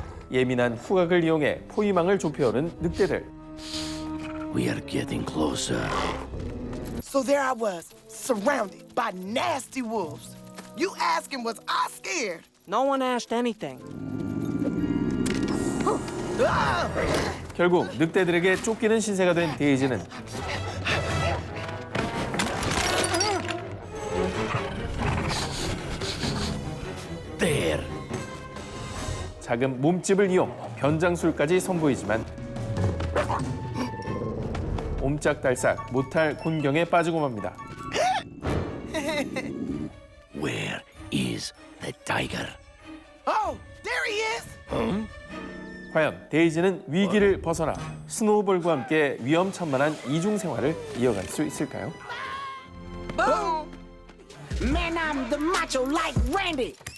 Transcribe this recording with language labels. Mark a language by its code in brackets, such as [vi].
[ko] 예민한 후각을 이용해 포위망을 좁혀오는 늑대들. [en] We are getting closer. So there I was, surrounded by nasty wolves. You asking, was I scared? No one asked anything. [ko] 결국 늑대들에게 쫓기는 신세가 된 데이지는 [en] There. [ko] 작은 몸집을 이용 변장술까지 선보이지만 옴짝달싹 못할 곤경에 빠지고 맙니다. [en] Where is the tiger? Oh, there he is. [ko] 과연 데이지는 위기를 벗어나 스노우볼과 함께 위험천만한 이중 생활을 이어갈 수 있을까요? [en] Boom. Man, I'm the macho like Randy.